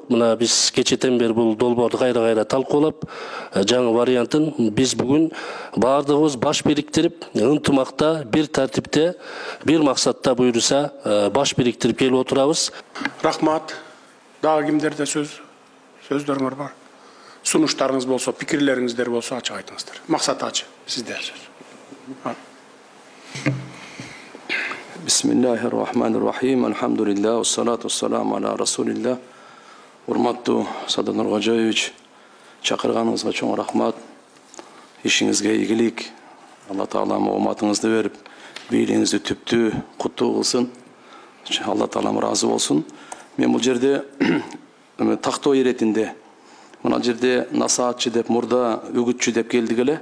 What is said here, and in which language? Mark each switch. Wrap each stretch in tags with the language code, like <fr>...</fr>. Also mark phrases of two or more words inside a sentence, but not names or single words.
<ky>Мына биз кечетен бери бул долбоорду кайра талкуулап, жаңы вариантын биз бүгүн баардыгыбыз баш бириктирип, ынтымакта, бир тартипте, бир максатта буйруса баш бириктирип келип отурабыз. Рахмат. Дагы кимдерде сөздөрүңөр бар? Сунуштарыңыз болсо, пикирлериңиздер болсо ачык айтыңыздар. Максат ачы, сизде сөз.</ky> <ar>بسم الله الرحمن الرحيم. الحمد لله والصلاة والسلام على رسول الله.</ar> <ky>Урматтуу Садыр Нуркожоевич, чакырганыңызга чоң рахмат. Ишиңизге ийгилик. Алла Таалам ооматыңызды берип, бийлигиңизди түптүү, куттуу кылсын. Алла Таалам разы болсун. Мен бул жерде тактоо иретинде мына жерде насаатчы деп, мурда үгүтчү деп келдик эле.</ky>